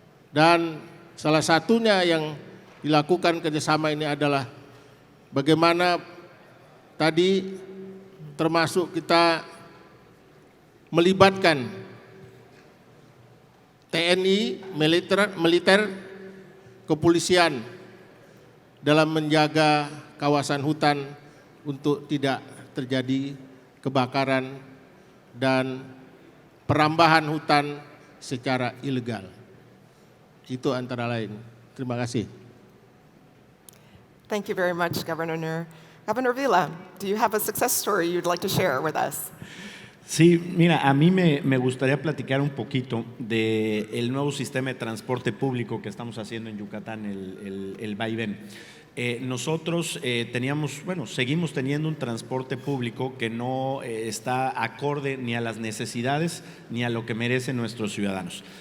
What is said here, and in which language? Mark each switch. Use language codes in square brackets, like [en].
[id] Dan salah satunya yang dilakukan kerjasama ini adalah bagaimana tadi termasuk kita melibatkan TNI, militer, kepolisian dalam menjaga kawasan hutan untuk tidak terjadi kebakaran dan perambahan hutan secara ilegal. Itu antara lain. Terima kasih. [en] Thank you very much, Governor Nur. Governor Vila, do you have a success story you'd like to share with us? [es] Sí, mira, a mí me gustaría platicar un poquito del nuevo sistema de transporte público que estamos haciendo en Yucatán, el vaivén. Nosotros seguimos teniendo un transporte público que no está acorde ni a las necesidades ni a lo que merecen nuestros ciudadanos.